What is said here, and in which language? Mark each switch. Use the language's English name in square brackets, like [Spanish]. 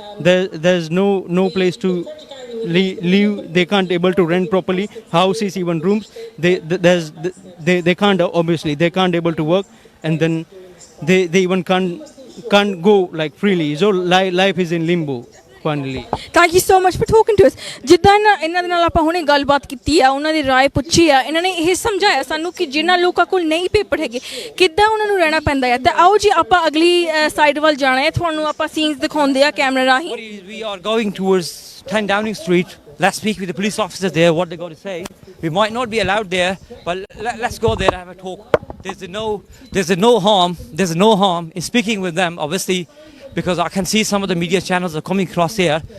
[English] There's no place to live. They can't able to rent properly houses, even rooms. They can't, obviously they can't able to work, and then they even can't go like freely. So life is in limbo. finally. Thank you so much for talking to us. [Punjabi] ਜਿੱਦਾਂ ਇਹਨਾਂ ਦੇ ਨਾਲ ਆਪਾਂ ਹੁਣੇ ਗੱਲਬਾਤ ਕੀਤੀ ਆ, ਉਹਨਾਂ ਦੀ ਰਾਏ ਪੁੱਛੀ ਆ, ਇਹਨਾਂ ਨੇ ਇਹ ਸਮਝਾਇਆ ਸਾਨੂੰ ਕਿ ਜਿਨ੍ਹਾਂ ਲੋਕਾਂ ਕੋਲ ਨਹੀਂ ਪੇਪਰ ਹੈਗੇ ਕਿੱਦਾਂ ਉਹਨਾਂ ਨੂੰ ਰਹਿਣਾ ਪੈਂਦਾ ਹੈ। ਤਾਂ ਆਓ ਜੀ ਆਪਾਂ ਅਗਲੀ ਸਾਈਡ ਵੱਲ ਜਾਣਾ ਹੈ, ਤੁਹਾਨੂੰ ਆਪਾਂ ਸੀਨਸ ਦਿਖਾਉਂਦੇ ਆ ਕੈਮਰਾ ਰਾਹੀਂ। [English] We are going towards 10 Downing Street. Let's speak with the police officers there, what they got to say. We might not be allowed there, but let's go there and have a talk. There's no harm in speaking with them, obviously, because I can see some of the media channels are coming across here.